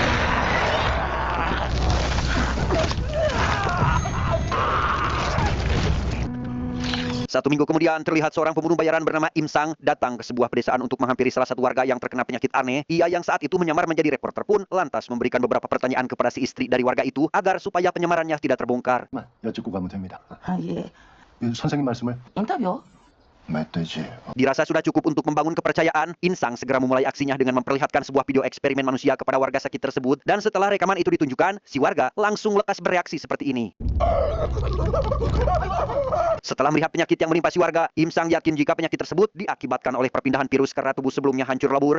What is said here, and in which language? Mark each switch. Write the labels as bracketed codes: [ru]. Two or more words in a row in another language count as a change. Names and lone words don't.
[id] Satu minggu kemudian, terlihat seorang pembunuh bayaran bernama Im Sang datang ke sebuah pedesaan untuk menghampiri salah satu warga yang terkena penyakit aneh. Ia yang saat itu menyamar menjadi reporter pun lantas memberikan beberapa pertanyaan kepada si istri dari warga itu agar supaya penyamarannya tidak terbongkar. [ko] 여쭙고 가면 됩니다. 아, 예. 선생님 말씀을 인터뷰? 멧돼지. [id] Dirasa sudah cukup untuk membangun kepercayaan, Insang segera memulai aksinya dengan memperlihatkan sebuah video eksperimen manusia kepada warga sakit tersebut. Dan setelah rekaman itu ditunjukkan, si warga langsung lekas bereaksi seperti ini. Setelah melihat penyakit yang menimpa si warga, Insang yakin jika penyakit tersebut diakibatkan oleh perpindahan virus karena tubuh sebelumnya hancur lebur.